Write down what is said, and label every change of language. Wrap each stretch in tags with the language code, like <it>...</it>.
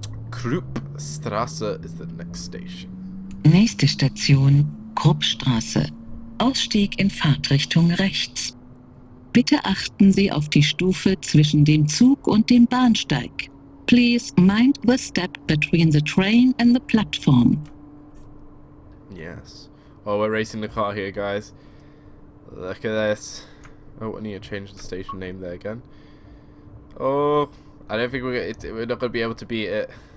<en>Kruppstraße is the next station.</en> <de>Nächste Station, Kruppstraße. Ausstieg in Fahrtrichtung rechts. Bitte achten Sie auf die Stufe zwischen dem Zug und dem Bahnsteig.</de> <en>Please mind the step between the train and the platform. Yes. Oh, we're racing the car here, guys. Look at this. Oh, I need to change the station name there again. Oh, I don't think we're not going to be able to beat it.</en>